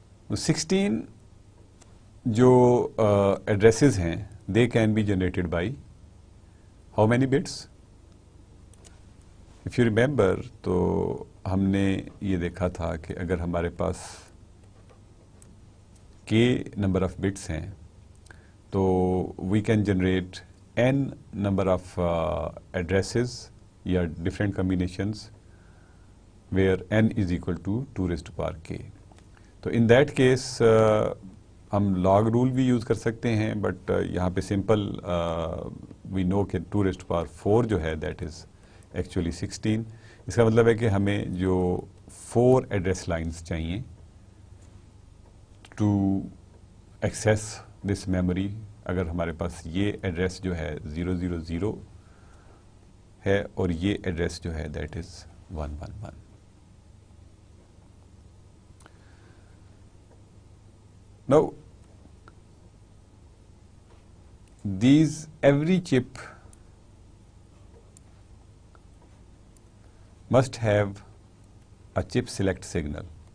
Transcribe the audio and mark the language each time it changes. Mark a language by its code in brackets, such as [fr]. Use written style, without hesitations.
[ur] 16 جو ایڈریسز ہیں [en] They can be generated by how many bits? [ur] If you remember تو ہم نے یہ دیکھا تھا کہ اگر ہمارے پاس k نمبر آف بٹس ہیں تو [en] we can generate n number of addresses [ur] یا [en] different combinations where n is equal to 2 raised to power k. تو in that case [ur] ہم log rule بھی یوز کر سکتے ہیں, بٹ یہاں پہ سمپل [en] we know کہ 2 raised to power 4 [ur] جو ہے [en] that is actually 16. [ur] اس کا مطلب ہے کہ ہمیں جو 4 ایڈریس لائنز چاہیے [en] To access this memory. [ur] اگر ہمارے پاس یہ ایڈریس جو ہے 000 ہے اور یہ ایڈریس جو ہے [en] That is 111. Now every chip must have a chip select signal.